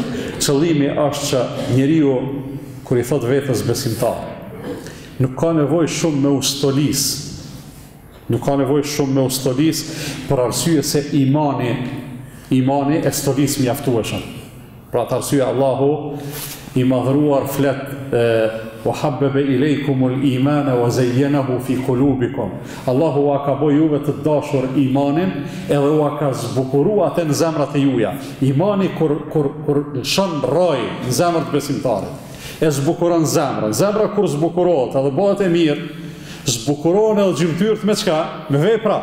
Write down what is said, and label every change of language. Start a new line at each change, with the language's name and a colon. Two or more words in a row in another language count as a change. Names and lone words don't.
Albanian: Qëllimi është që njeriu kur I thot vetes besimtar, nuk ka nevojë shumë me ustolis. Nuk ka nevojë shumë me ustolis, për arsye se imani e stolis mjaftueshëm. Pra të arsye Allahu I madhruar flet
Arabic: وحبب إليكم الإيمان وزينه في قلوبكم.
Albanian: Allahu a ka bo juve të dashur imanin, edhe u ka zbukuru atë në zemrat e juja. Imani kur shon rroj në zemrat e besimtarit, e zbukuron zemrën. Zemra kur zbukurohet edhe bëhet e mirë, zbukuron edhe gjymtyrët me çka? Me vepra.